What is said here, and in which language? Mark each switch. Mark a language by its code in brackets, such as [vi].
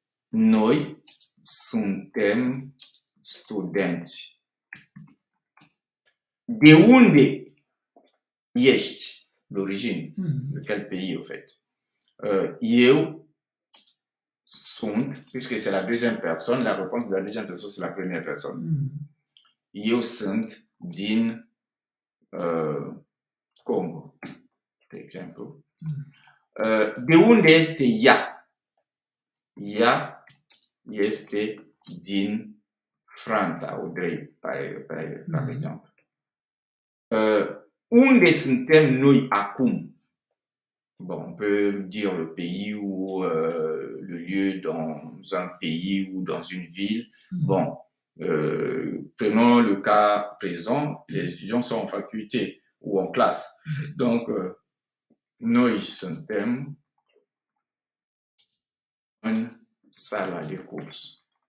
[ro] Noi suntem studenți. De unde ești? [fr] L'origine. De quel pays, au fait? [ro] Eu sunt, [fr] puisque c'est la deuxième personne, la réponse de la deuxième personne, c'est la première personne. [ro] Eu sunt din Congo, de exemplu. De unde este ea? Ea este din Franța, Audrey, [fr] par exemple. [ro] Unde suntem noi acum? [fr] Bon, on peut dire le pays ou le lieu dans un pays ou dans une ville. Bon, prenons le cas présent, les étudiants sont en faculté ou en classe. [ro] Donc, noi suntem în sala de curs.